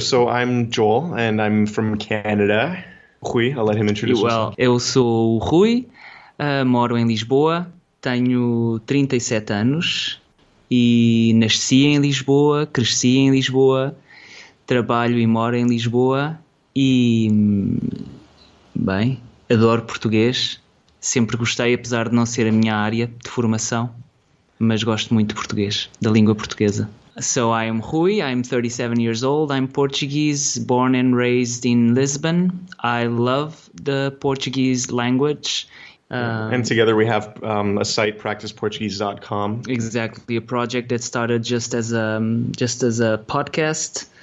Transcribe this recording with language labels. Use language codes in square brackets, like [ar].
[en] So I'm Joel, and I'm from Canada. Rui, I'll let him introduce himself. [pt] Eu sou o Rui, moro em Lisboa, tenho 37 anos e nasci em Lisboa, cresci em Lisboa, trabalho e moro em Lisboa e, bem, adoro português. Sempre gostei, apesar de não ser a minha área de formação, mas gosto muito de português, da língua portuguesa. [en] So I am Rui, I'm 37 years old, I'm Portuguese, born and raised in Lisbon. I love the Portuguese language. And together we have a site, practiceportuguese.com. Exactly, a project that started just as a podcast,